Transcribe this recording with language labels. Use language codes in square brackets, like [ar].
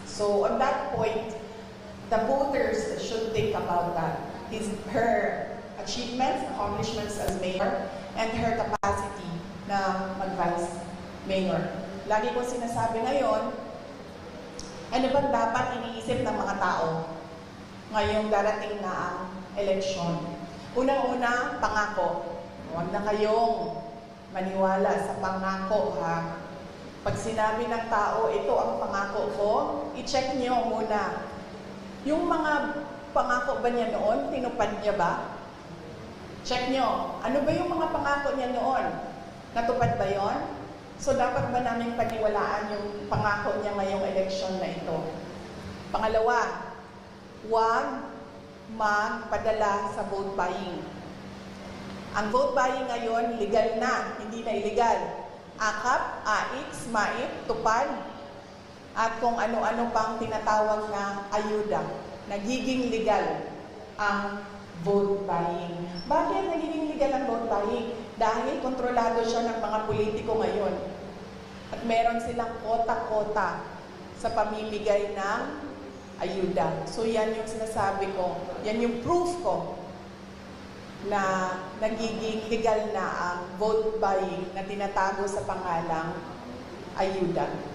[en] So, on that point, the voters should think about that. Her achievements, accomplishments as mayor, and her capacity [tl] na mag-vice mayor. Lagi ko sinasabi ngayon, ano bang dapat iniisip ng mga tao ngayong darating na ang eleksyon? Unang-una, pangako. Huwag na kayong maniwala sa pangako, ha? Pag sinabi ng tao, ito ang pangako ko, i-check nyo muna. Yung mga pangako ba niya noon? Tinupad niya ba? Check nyo. Ano ba yung mga pangako niya noon? Natupad ba yon? So, dapat ba namin paniwalaan yung pangako niya ngayong eleksyon na ito? Pangalawa, huwag magpadala sa vote buying. Ang vote buying ngayon, legal na, hindi na illegal. AKAP, AIX, MAIP, tupad, at kung ano-ano pang tinatawag na ayuda. Nagiging legal ang vote buying. Bakit nagiging legal ang vote buying? Dahil kontrolado siya ng mga politiko ngayon. At meron silang kota-kota sa pamimigay ng ayuda. So yan yung sinasabi ko, yan yung proof ko na nagiging legal na ang vote buying na tinatago sa pangalang ayuda.